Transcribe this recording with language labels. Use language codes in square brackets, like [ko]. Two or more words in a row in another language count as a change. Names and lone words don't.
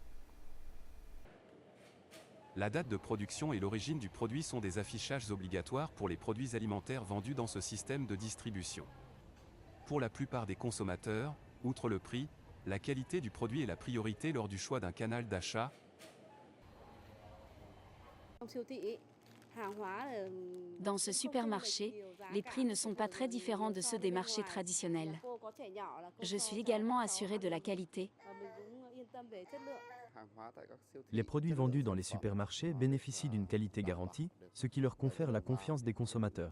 [fr] La date de production et l'origine du produit sont des affichages obligatoires pour les produits alimentaires vendus dans ce système de distribution. Pour la plupart des consommateurs, outre le prix, la qualité du produit est la priorité lors du choix d'un canal d'achat. [vi] Trong siêu thị [fr] Dans ce supermarché, les prix ne sont pas très différents de ceux des marchés traditionnels. Je suis également assurée de la qualité. Les produits vendus dans les supermarchés bénéficient d'une qualité garantie, ce qui leur confère la confiance des consommateurs.